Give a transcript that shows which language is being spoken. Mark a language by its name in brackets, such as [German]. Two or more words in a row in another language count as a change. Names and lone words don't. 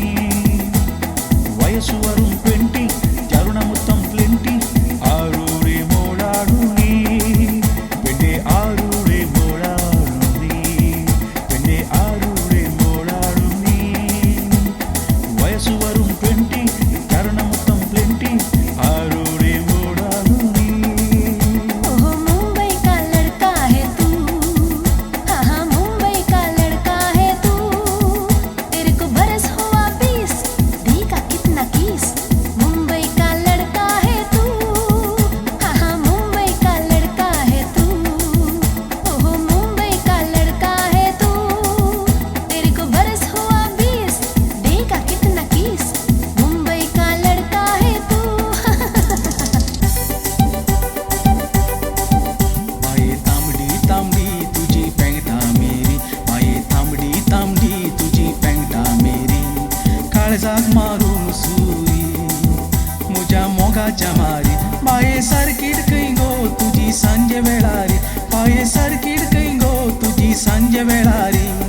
[Malayalam] വയസ്സു വരും 20 തരുണ മൊത്തം പ്ലെന്റി ആരുടെ മോളാണു നീ പെണ്ണെ ആരുടെ മോളാണു നീ പെണ്ണെ ആരുടെ മോളാണു നീ വയസ്സു വരും 20 തരുണ മൊത്തം പ്ലെന്റി ആരുടെ മോളാണു നീ [Hindi] ओह मुंबई का लड़का है तू हाँ हाँ मुंबई का लड़का है तू तेरे को बरस हुआ 20 देखा कितना किस मुंबई का लड़का है तू हाँ हाँ मुंबई का लड़का है तू ओह मुंबई का लड़का है तू तेरे को बरस हुआ 20 देखा कितना किस मुंबई का लड़का है तू [Konkani] माये तांबडी तांबडी तुझी पेंगटा मेरी माये तांबडी तांबडी तुझी पेंगटा मेरी काळजाक मारून सुरी मुझ्या मोगाच्या मारी माये सारकीड खंय गो तुझी सांजे वेळारी माये सारकीड खंय गो तुझी सांजे वेळारी